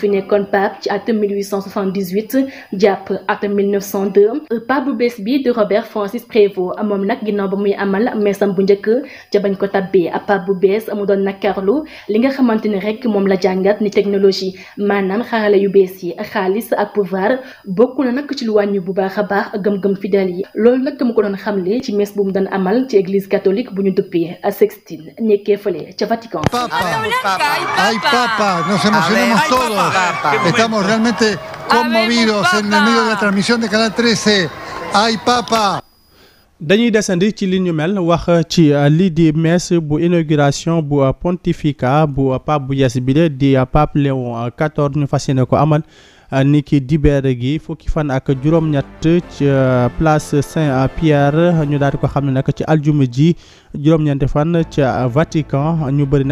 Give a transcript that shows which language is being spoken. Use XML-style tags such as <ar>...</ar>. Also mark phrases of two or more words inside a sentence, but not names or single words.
<wo>fi nekkoon pape ci atum 1878 jàpp atum 1902 pape bu bees bi di Robert Francis Prévost moom nag ginnaaw ba muy amal meesam bu njëkk ca bañ ko tabbee pape bu bees mu doon nakarlu li nga xamante ni rek moom la jàngat ni technologie maanaam xarala yu bees yi xaalis ak pouvoir bokk na nag ci lu wàññi bu baax a baax gëm-gëm fidèle yi loolu nag mu ko doon xamle ci messe bu mu doon amal ci</wo> <fr>église catholique</fr> <wo>bu ñu duppee Sixtine nekkee fële ca Vatican.</wo> <es>Ay papa, nos emocionamos todos. Estamos realmente conmovidos en el medio de la transmisión de Canal 13. Ay papa.</es> <wo>dañuy desandi ci li ñu mel wax ci lii di messe bu inauguration bu pontificat bu pape bu yees bi di pape Léon XIV ñu fas yéene ko amal. ni ki dibeere gi fukki fan ak juróom-ñett ci place Saint-Pierre ñu daal di ko xam ne nag ci aljuma ji juróom-ñeenti fan ca Vatican ñu bëri</wo>